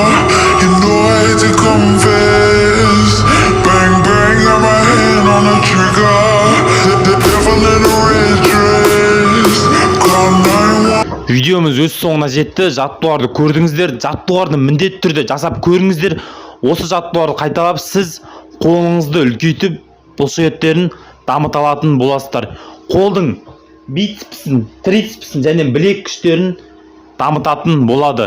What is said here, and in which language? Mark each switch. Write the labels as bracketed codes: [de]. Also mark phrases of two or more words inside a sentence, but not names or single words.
[en] You know I hate to confess. Bang bang, got my hand on the trigger. The devil in a red dress, call 911. [kk] Видеомыз өз соңына жетті. Жаттығуларды көрдіңіздер. Жаттығуларды міндетті түрде жасап көріңіздер. Осы жаттығуларды қайталап сіз қолыңызды үлкейтіп бұлшықеттерін дамыта алатын боласыздар. Қолдың бицепсін, трицепсін және білек күштерін дамытатын болады.